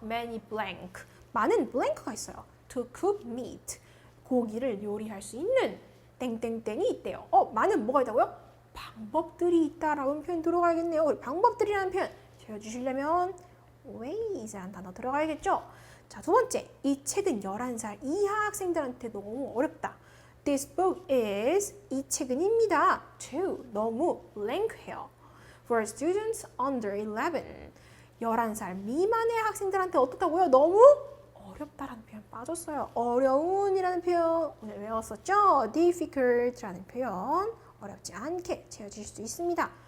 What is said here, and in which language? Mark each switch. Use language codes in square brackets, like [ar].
[en] Many blank, [ko] 많은 blank가 있어요. [en] To cook meat, [ko] 고기를 요리할 수 있는 땡땡땡이 있대요. 많은 뭐가 있다고요? 방법들이 있다라는 표현 들어가야겠네요. 방법들이라는 표현 채워주시려면 weighs라는 단어 들어가야겠죠? 자, 두 번째, 이 책은 11살 이하 학생들한테 너무 어렵다. [en] This book is, [ko] 이 책은입니다. too, 너무 blank해요. [en] For students under 11, [ko] 11살 미만의 학생들한테 어떻다고요? 너무 어렵다라는 표현 빠졌어요. 어려운이라는 표현 오늘 외웠었죠? difficult라는 표현 어렵지 않게 채워주실 수 있습니다.